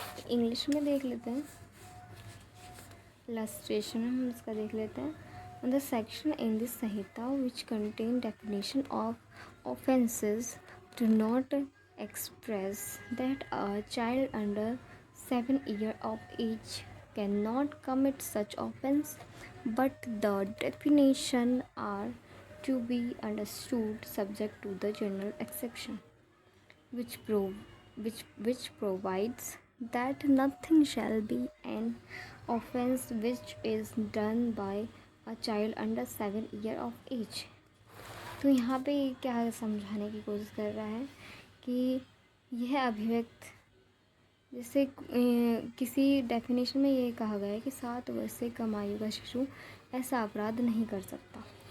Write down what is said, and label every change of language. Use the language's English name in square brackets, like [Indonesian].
[Hindi] English में देख लेते हैं. इलस्ट्रेशन हम इसका देख लेते हैं. [English] The section in this Sahita which contain definition of offences do not express that a child under 7 years of age cannot commit such offence, but the definition are to be understood subject to the general exception, which provides that nothing shall be an offence which is done by a child under 7 years of age. [Hindi] तो यहाँ पे क्या समझाने की कोशिश कर रहा है कि यह अभिव्यक्त जैसे किसी डेफिनेशन में ये कहा गया है कि 7 वर्ष से कम आयु का शिशु ऐसा अपराध नहीं कर सकता.